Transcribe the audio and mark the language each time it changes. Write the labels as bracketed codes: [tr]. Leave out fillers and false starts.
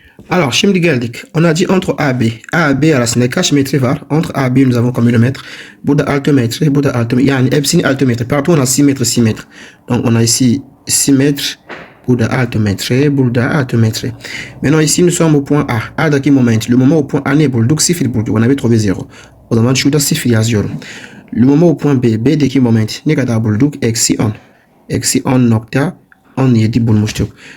[tr] Alors, şimdi geldik. [fr] On a dit entre AB. [tr] AB arasında kaç metre var? [fr] Entre AB nous avons combien de mètres? [tr] Burada 6 metre. Burada 6 metre. Yani hepsini 6 metre. [fr] Partout on a 6 metre, 6 metre. Donc on a ici 6 metre. [tr] Burada 6 metre. Burada 6 metre. [fr] Maintenant ici nous sommes au point A. [tr] A'daki moment. [fr] Le moment au point A [tr] ne bulduk? Sıfır bulduk. [fr] On avait trouvé 0. [tr] O zaman şurada sıfır yazıyorum. [fr] Le moment au point B. [tr] B'deki moment. Ne kadar bulduk? Eksi 10. eksi on nokta on yedi bulmuştuk.